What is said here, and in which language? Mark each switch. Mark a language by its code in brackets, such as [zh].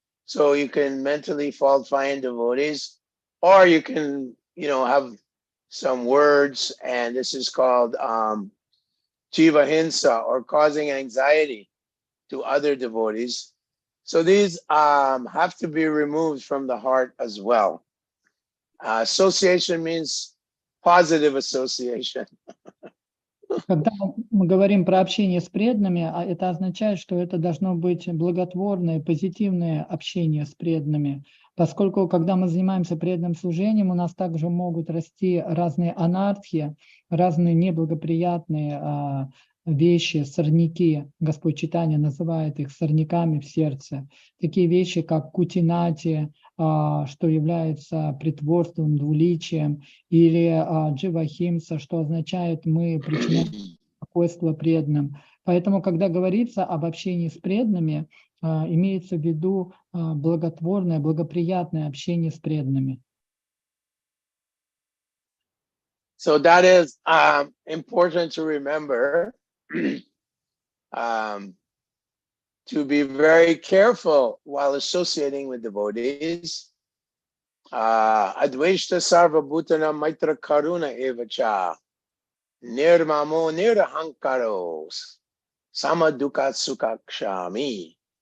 [en] So you can mentally fault find devotees, or you can, have some words, and this is called jiva hinsa, or causing anxiety to other devotees. So these have to be removed from the heart as well. Association means positive association. [ru] Когда мы говорим про общение с преданными, это означает, что это должно быть благотворное, позитивное общение с преданными, поскольку когда мы занимаемся преданным служением, у нас также могут расти разные анархии, разные неблагоприятные вещи, сорняки. Господь Чайтанья называет их сорняками в сердце. Такие вещи, как кутинати, что является притворством, двуличием, или дживахимса, что означает мы причиняем беспокойство преданным. Поэтому, когда говорится об общении с преданными, имеется в виду благотворное, благоприятное общение с преданными. [en] So that is important to remember, to be very careful while associating with devotees. [sa] Advaishta sarva bhutana maitra karuna evacha nirmamo nirahankaros samadukha sukakshami.